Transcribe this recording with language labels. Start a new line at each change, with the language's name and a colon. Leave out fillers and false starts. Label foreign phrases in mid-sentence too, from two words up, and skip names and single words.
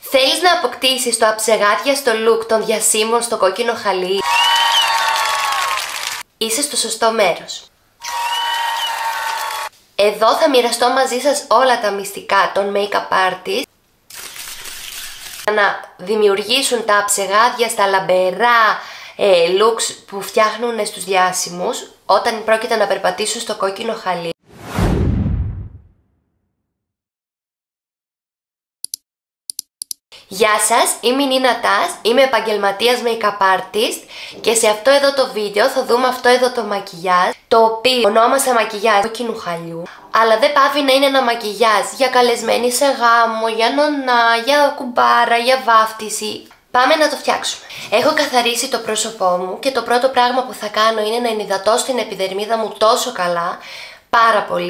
Greek: Θέλεις να αποκτήσεις το αψεγάδιαστο look των διασύμων στο κόκκινο χαλί? Είσαι στο σωστό μέρος. Εδώ θα μοιραστώ μαζί σας όλα τα μυστικά των
English: make-up artist
Greek: για να δημιουργήσουν τα αψεγάδιαστα λαμπερά looks που φτιάχνουν στους διάσημους όταν πρόκειται να περπατήσουν στο κόκκινο χαλί. Γεια σας, είμαι η Νίνα Τας, είμαι επαγγελματίας
English: make-up artist
Greek: και σε αυτό εδώ το βίντεο θα δούμε αυτό εδώ το μακιγιάζ, το οποίο ονόμασα μακιγιάζ κόκκινου χαλιού, αλλά δεν πάβει να είναι ένα μακιγιάζ για καλεσμένη σε γάμο, για νονά, για κουμπάρα, για βάφτιση. Πάμε να το φτιάξουμε. Έχω καθαρίσει το πρόσωπό μου και το πρώτο πράγμα που θα κάνω είναι να ενυδατώσω την επιδερμίδα μου τόσο καλά, πάρα πολύ.